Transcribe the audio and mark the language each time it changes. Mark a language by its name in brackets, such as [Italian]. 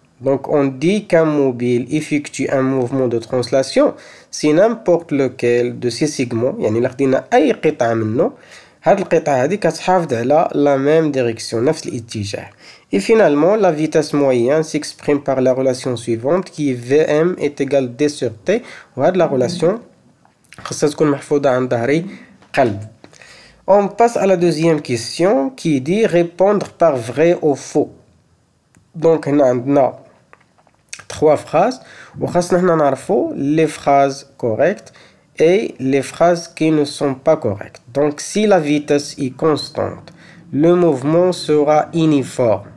[French] Donc, on dit qu'un mobile effectue un mouvement de translation si n'importe lequel de ces segments, [Arabic] يعني لقينا أي قطعة منه، هاد القطعة هذه كتحافظ على [French] la même direction، [Arabic] نفس الاتجاه. [French] Et finalement, la vitesse moyenne s'exprime par la relation suivante qui est Vm est égal d sur t. [Arabic] وهاد [French] la relation [Arabic] خاصها تكون محفوظة عن ظهري قلب. [French] On passe à la deuxième question qui dit répondre par vrai ou faux. Donc, on a trois phrases. On va les phrases correctes et les phrases qui ne sont pas correctes. Donc, si la vitesse est constante, le mouvement sera uniforme.